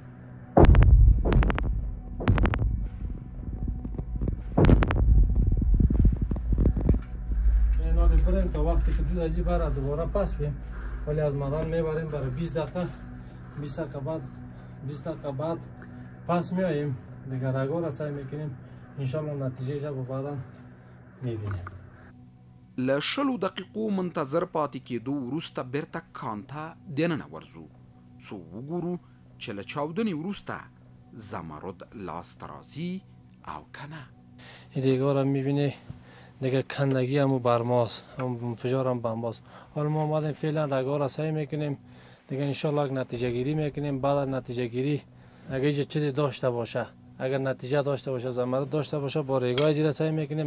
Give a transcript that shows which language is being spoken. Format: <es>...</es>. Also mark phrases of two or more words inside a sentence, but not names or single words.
<fa>اینالی بریم تا وقتی که دود ازی بره دوباره پس بیم، ولی از مدان میبریم برای 20 دقیقه. 20 دقیقه بعد پس میاییم دیگه رگا را سعی میکنیم انشالله نتیجه با بعدا میبینیم.</fa> <ps>له شلو دقیقو منتظر پاتې کېدو وروسته بیرته کان ته دننه ورځو څو وګورو چې له چاودنې وروسته زمرد لاسته راځي او که نه.</ps> <fa>این ریگا را میبینی دیگه کندگی همو برماست، هم انفجار هم بمباست. حالا ما آمدیم فعلا رگا را سعی میکنیم دیگه انشالله نتیجه گیری میکنیم. بعد از نتیجه گیری اگه چه چیزی داشته باشه، اگر نتیجه داشته باشه، زمرد داشته باشه، با ریگا ازی را سعی میکنیم.</fa>